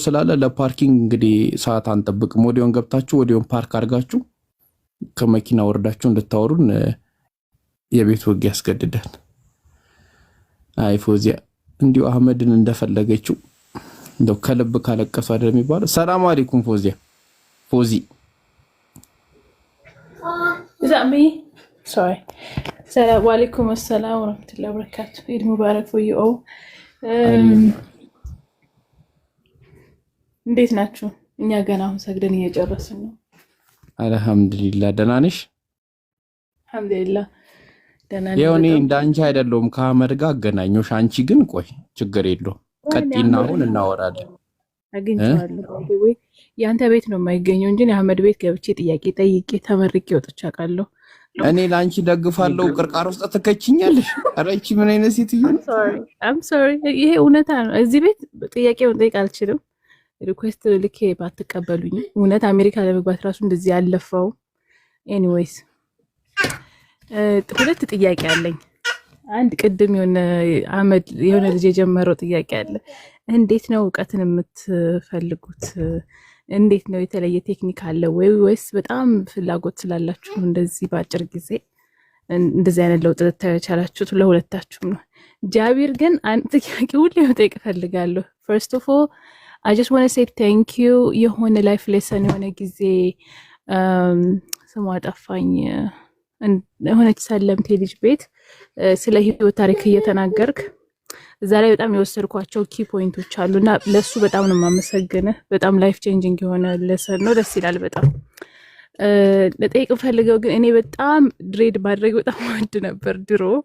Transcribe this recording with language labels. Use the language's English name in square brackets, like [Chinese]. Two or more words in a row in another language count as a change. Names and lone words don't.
[Amharic] ስላለ ለፓርኪንግ እንግዲህ ሰዓት አንጠብቅም። ወዲያውን ገብታችሁ ወዲያውን ፓርክ አድርጋችሁ ከመኪና ወርዳችሁ እንድታወሩን የቤት ወግ ያስገድዳል። አይ ፎዚያ እንዲሁ አህመድን እንደፈለገችው እንደው ከልብ ካለቀሱ አይደል የሚባለው። [Arabic] سلام عليكم [Amharic] ፎዚያ። ፎዚ [English] Is that me? Sorry. [Arabic] السلام عليكم السلام ورحمة الله وبركاته. عيد مبارك [English] for you all. [Amharic] እንዴት ናችሁ? እኛ ገና አሁን ሰግደን እየጨረስን ነው። አልহামዱሊላህ። ደህና ነሽ? አልহামዱሊላህ ደህና ነኝ። ያው እኔ እንዳንቺ አይደለሁም ከአህመድ ጋር አገናኘሁሽ። አንቺ ግን ቆይ ችግር የለውም ቀጥይና አሁን እናወራለን። አግኝቼዋለሁ ወይ ያንተ ቤት ነው የማይገኘው እንጂ አህመድ ቤት ገብቼ ጥያቄ ጠይቄ ተመርቄ ወጥቼ አውቃለሁ። እኔ ላንቺ ደግፋለሁ ቅርቃር ውስጥ ተከችኛለሽ። ኧረ እቺ ምን አይነት ሴትዮ ነው? [English] I'm sorry [Amharic] ይሄ እውነታ ነው። እዚህ ቤት ጥያቄውን ጠይቅ አልችልም። ሪኩዌስት ልኬ ባትቀበሉኝ እውነት አሜሪካ ለመግባት ራሱ እንደዚህ ያለፈው። ኤኒዌይስ ሁለት ጥያቄ አለኝ። አንድ ቅድም አህመድ የሆነ ልጅ የጀመረው ጥያቄ አለ። እንዴት ነው እውቀትን የምትፈልጉት? እንዴት ነው የተለየ ቴክኒክ አለ ወይስ በጣም ፍላጎት ስላላችሁ እንደዚህ በአጭር ጊዜ እንደዚህ አይነት ለውጥ ልታዩቻላችሁት? ለሁለታችሁም ነው። ጃቢር ግን አንድ ጥያቄ ሁሌ መጠየቅ እፈልጋለሁ። [English] first of all I just want to say thank you [Amharic] የሆነ [English] life lesson [Amharic] የሆነ ጊዜ ስሟ ጠፋኝ የሆነች ሰለምቴ ልጅ ቤት ስለ ህይወት ታሪክ እየተናገርክ እዛ ላይ በጣም የወሰድኳቸው ኪ ፖይንቶች አሉና ለሱ በጣም ነው የማመሰግንህ። በጣም [English] life changing [Amharic] የሆነ ሌሰን ነው። ደስ ይላል በጣም። ለጠይቅ ፈልገው ግን እኔ በጣም ድሬድ ማድረግ በጣም ወድ ነበር ድሮ።